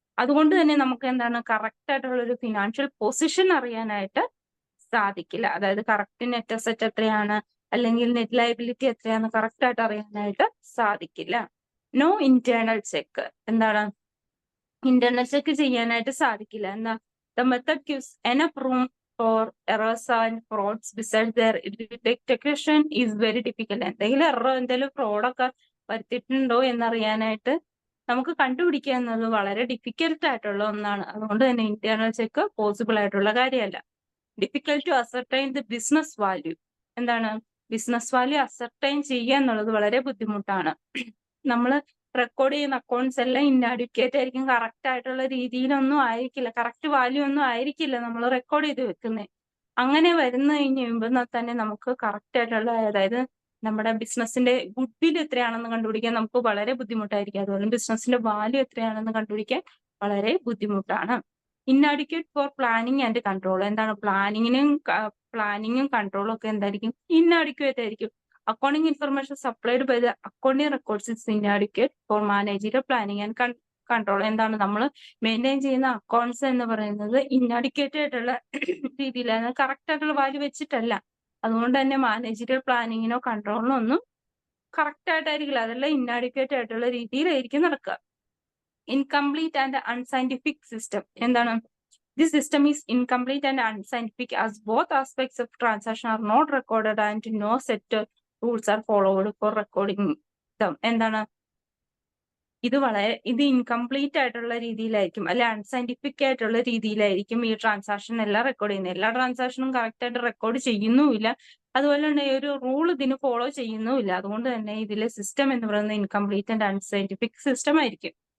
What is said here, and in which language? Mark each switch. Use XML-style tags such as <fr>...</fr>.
<ml>അതുകൊണ്ട് തന്നെ നമുക്ക് എന്താണ് കറക്റ്റ് ആയിട്ടുള്ള ഒരു ഫിനാൻഷ്യൽ പൊസിഷൻ അറിയാനായിട്ട് സാധിക്കില്ല. അതായത് കറക്റ്റ് നെറ്റ് അസറ്റ് എത്രയാണ് അല്ലെങ്കിൽ നെറ്റ് ലയബിലിറ്റി എത്രയാണെന്ന് കറക്റ്റ് ആയിട്ട് അറിയാനായിട്ട് സാധിക്കില്ല.</ml> <en>No internal check.</en> <ml>എന്താണ് ഇന്റേണൽ ചെക്ക് ചെയ്യാനായിട്ട് സാധിക്കില്ല.</ml> <en>എന്താ the method gives enough room for errors and frauds. Besides, their detection is very difficult.</en> <ml>എന്തെങ്കിലും എററോ എന്തെങ്കിലും ഫ്രോഡൊക്കെ വരുത്തിയിട്ടുണ്ടോ എന്നറിയാനായിട്ട് നമുക്ക് കണ്ടുപിടിക്കുക എന്നത് വളരെ ഡിഫിക്കൽട്ട് ആയിട്ടുള്ള ഒന്നാണ്. അതുകൊണ്ട് തന്നെ ഇന്റേണൽ ചെക്ക് പോസിബിൾ ആയിട്ടുള്ള കാര്യമല്ല.</ml> <en>Difficult to ascertain the business value.</en> <ml>എന്താണ് ബിസിനസ് വാല്യൂ അസർട്ടൈൻ ചെയ്യുക എന്നുള്ളത് വളരെ ബുദ്ധിമുട്ടാണ്. നമ്മൾ റെക്കോർഡ് ചെയ്യുന്ന അക്കൗണ്ട്സ് എല്ലാം ഇൻഅഡ്യൂക്കേറ്റ് ആയിരിക്കും, കറക്റ്റ് ആയിട്ടുള്ള രീതിയിലൊന്നും ആയിരിക്കില്ല, കറക്റ്റ് വാല്യൂ ഒന്നും ആയിരിക്കില്ല നമ്മൾ റെക്കോർഡ് ചെയ്ത് വെക്കുന്നത്. അങ്ങനെ വരുന്ന കഴിഞ്ഞ് കഴിയുമ്പോൾ തന്നെ നമുക്ക് കറക്റ്റ് ആയിട്ടുള്ള അതായത് നമ്മുടെ ബിസിനസിന്റെ ഗുഡ്വിൽ എത്രയാണെന്ന് കണ്ടുപിടിക്കാൻ നമുക്ക് വളരെ ബുദ്ധിമുട്ടായിരിക്കും. അതുപോലെ ബിസിനസിന്റെ വാല്യൂ എത്രയാണെന്ന് കണ്ടുപിടിക്കാൻ വളരെ ബുദ്ധിമുട്ടാണ്.</ml> <en>Inadequate for planning and control.</en> <ml>എന്താണ് പ്ലാനിങ്ങും കൺട്രോളും ഒക്കെ എന്തായിരിക്കും ഇൻഅഡ്യൂക്കേറ്റ് ആയിരിക്കും.</ml> <en>Accounting information supplied by the accounting records is inadequate for managerial planning and control.</en> <ml>എന്താണ് നമ്മൾ മെയിൻറ്റെയിൻ ചെയ്യുന്ന അക്കൗണ്ട്സ് എന്ന് പറയുന്നത് ഇൻഅഡ്യൂക്കേറ്റ് ആയിട്ടുള്ള രീതിയിലാണ്, കറക്റ്റ് ആയിട്ടുള്ള വാല്യൂ വെച്ചിട്ടല്ല. അതുകൊണ്ട് തന്നെ മാനേജറിയൽ പ്ലാനിങ്ങിനോ കൺട്രോളിനോ ഒന്നും കറക്റ്റ് ആയിട്ടായിരിക്കില്ല, അതെല്ലാം ഇൻഅഡ്യൂക്കേറ്റ് ആയിട്ടുള്ള രീതിയിലായിരിക്കും നടക്കുക.</ml> <en>Incomplete and unscientific system. എന്താണ് This system is incomplete and unscientific as both aspects of transaction are not recorded and no set rules are followed for recording them.</en> <ml>എന്താണ് ഇത് ഇൻകംപ്ലീറ്റ് ആയിട്ടുള്ള രീതിയിലായിരിക്കും, അല്ലെ അൺസയന്റിഫിക് ആയിട്ടുള്ള രീതിയിലായിരിക്കും ഈ ട്രാൻസാക്ഷൻ എല്ലാം റെക്കോർഡ് ചെയ്യുന്നത്. എല്ലാ ട്രാൻസാക്ഷനും കറക്റ്റ് ആയിട്ട് റെക്കോർഡ് ചെയ്യുന്നുമില്ല, അതുപോലെ തന്നെ ഒരു റൂൾ ഇതിന് ഫോളോ ചെയ്യുന്നുമില്ല. അതുകൊണ്ട് തന്നെ ഇതിലെ സിസ്റ്റം എന്ന് പറയുന്നത് ഇൻകംപ്ലീറ്റ് ആൻഡ് അൺസയന്റിഫിക് സിസ്റ്റം ആയിരിക്കും.</ml>